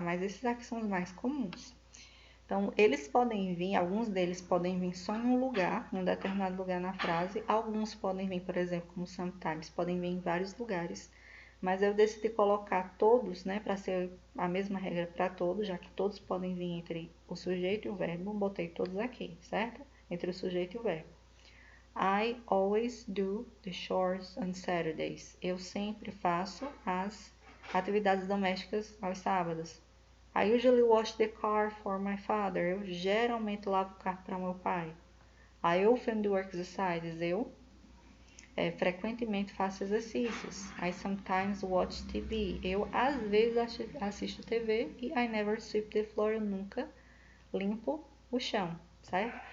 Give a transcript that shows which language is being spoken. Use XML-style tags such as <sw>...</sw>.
<pt>Mas esses aqui são os mais comuns. Então, eles podem vir, alguns deles podem vir só em um lugar, em um determinado lugar na frase. Alguns podem vir, por exemplo, como sometimes, podem vir em vários lugares. Mas eu decidi colocar todos, né, para ser a mesma regra para todos, já que todos podem vir entre o sujeito e o verbo. Botei todos aqui, certo? Entre o sujeito e o verbo.</pt> <en>I always do the chores on Saturdays.</en> <pt>Eu sempre faço as atividades domésticas aos sábados.</pt> <en>I usually wash the car for my father.</en> <pt>Eu geralmente lavo o carro para meu pai.</pt> <en>I often do exercises.</en> <pt>Eu frequentemente faço exercícios.</pt> <en>I sometimes watch TV.</en> <pt>Eu às vezes assisto TV. E</pt> <en>I never sweep the floor.</en> <pt>Eu nunca limpo o chão, certo?</pt>